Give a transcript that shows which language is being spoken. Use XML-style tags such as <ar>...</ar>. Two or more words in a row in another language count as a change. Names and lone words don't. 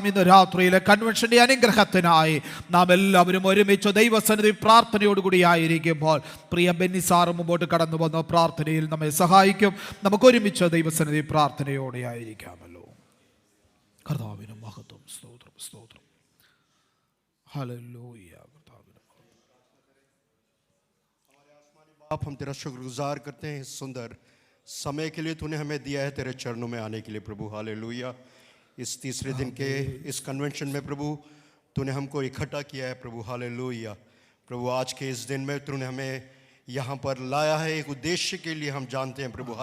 <ml>ഇന്ന് രാത്രിയിലെ കൺവെൻഷന്റെ അനുഗ്രഹത്തിനായി നാം എല്ലാവരും ഒരുമിച്ച് ദൈവസന്നിധി പ്രാർത്ഥനയോടുകൂടി ആയിരിക്കുമ്പോൾ പ്രിയ ബെന്നി സാറ് മുമ്പോട്ട് കടന്നു വന്ന പ്രാർത്ഥനയിൽ നമ്മെ സഹായിക്കും. നമുക്ക് ഒരുമിച്ച് ദൈവസന്നിധി പ്രാർത്ഥനയോടെ ആയിരിക്കാമല്ലോ. കർത്താവിന് മഹത്വം, സ്തോത്രം, സ്തോത്രം. ഹല്ലേലൂയ.</ml> <hi>आप हम तेरा शुक्रगुजार करते हैं इस सुंदर समय के लिए तूने हमें दिया है तेरे चरणों में आने के लिए प्रभु। हालेलुया। इस तीसरे दिन के इस कन्वेंशन में प्रभु तूने हमको इकट्ठा किया है प्रभु। हालेलुया प्रभु, आज के इस दिन में तूने हमें यहाँ पर लाया है एक उद्देश्य के लिए, हम जानते हैं प्रभु।</hi>